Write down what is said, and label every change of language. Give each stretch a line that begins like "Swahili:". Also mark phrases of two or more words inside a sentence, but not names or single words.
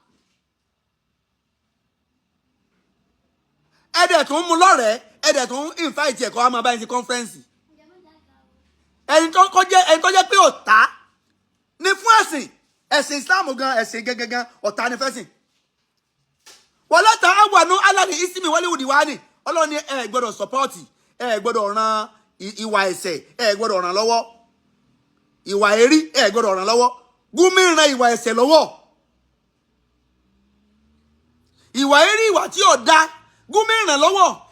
Yoruba: ẹ̀dẹ̀ tó ń mú lọ́rẹ̀ẹ́ ẹ̀dẹ̀ tó ń invite ẹ̀kọ́ àmọ́ báyìí sí conference ẹni tó jẹ́ pé ọ̀tá ni fún ẹ̀sìn Islam gan ẹ̀sìn gẹ́gẹ́gán ọ̀tá ni fẹ́sìn
Arabic: ولا تعاونوا على الإثم والعدوان
Yoruba: Ọlọ́run ní ẹ gbọ́dọ̀ support, ẹ gbọ́dọ̀ ran ìwà ẹ̀ṣẹ̀, ẹ gbọ́dọ̀ ràn lọ́wọ́. Ìwà èrí ẹ gbọ́dọ̀ ràn lọ́wọ́. Gumi ran ìwà ẹ̀ṣẹ̀ lọ́wọ́. Ìwà èrí ìwà tí ò dá, Gumi ràn lọ́wọ́.